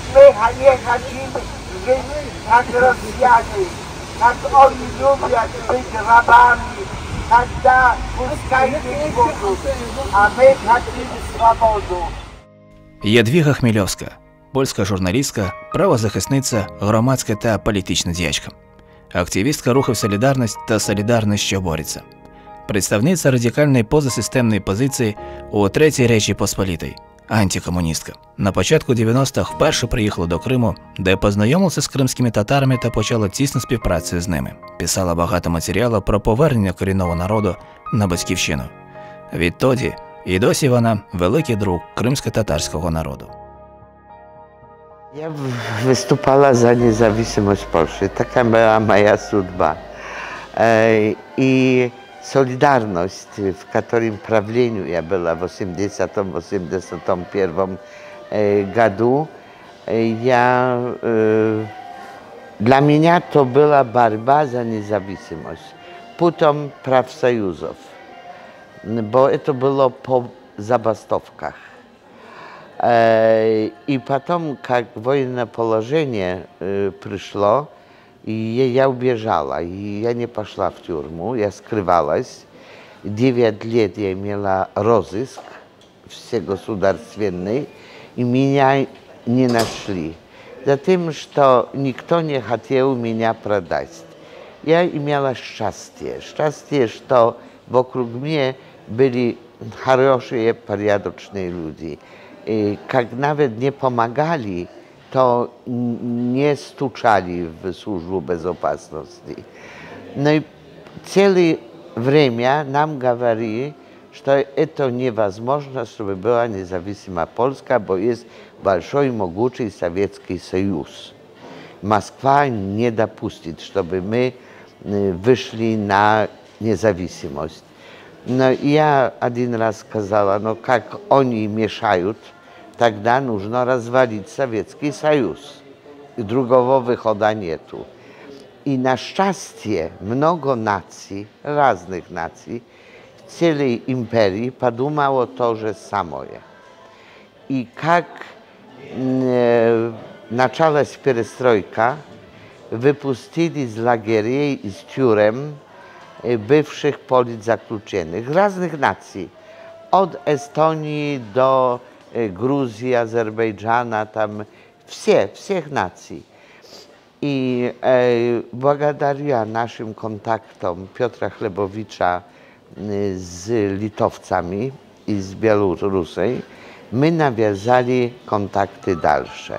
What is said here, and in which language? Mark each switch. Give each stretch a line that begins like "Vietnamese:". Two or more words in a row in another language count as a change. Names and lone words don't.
Polish: my nie chcemy żyć jak Rosjanie, jak oni lubią być rabami,
Russian: тогда пускайте свободу, а ми хотим свободу.
Ukrainian: Ядвіга Хмельовська – польська журналістка, правозахисниця, громадська та політична діячка. Активістка рухів «Солідарність» та «Солідарність, що бореться». Представниця радикальної позасистемної позиції у Третій Речі Посполітій, антикомуністка. На початку 90-х вперше приїхала до Криму, де познайомилася з кримськими татарами та почала тісну співпрацю з ними. Писала багато матеріалу про повернення корінного народу на батьківщину. Відтоді і досі вона великий друг кримсько-татарського народу.
Polish: Ja wystupała za niezawisłość Polski. Taka była moja судьба. I Solidarność, w którym prawleniu ja była w 80-81 году, dla mnie to była борьба za niezawisłość. Potem praw sojuszów, bo to było po zabastowkach.
Russian: И потом, как военное положение пришло, я убежала, и я не пошла в тюрьму, я скрывалась. 9 лет я имела розыск всегосударственный, и меня не нашли. Затем, что никто не хотел меня продать. Я имела счастье, что вокруг меня были хорошие, порядочные люди.
Polish: Jak nawet nie pomagali, to nie stuczali w służbę bezpieczeństwa. No i całe время nam говорили, że to niemożliwe, żeby była niezależna Polska, bo jest
Russian: большой, могучий Советский Союз.
Polish: Moskwa nie dopuści, żeby my wyszli na niezależność. No i ja
Russian: один раз сказала,
Polish: no jak oni mieszają,
Russian: тогда нужно развалить Советский Союз. И другого выхода нету. И на счастье много наций, разных наций, в целой империи подумало то же самое. И как началась перестройка, выпустили из лагерей, из тюрем бывших политзаключенных разных наций.
Polish: Od Estonii do Gruzji, Azerbejdżana, tam всех nacji. I благодаря naszym kontaktom Piotra Chlebowicza z Litowcami i z Białorusią, my nawiązali kontakty dalsze.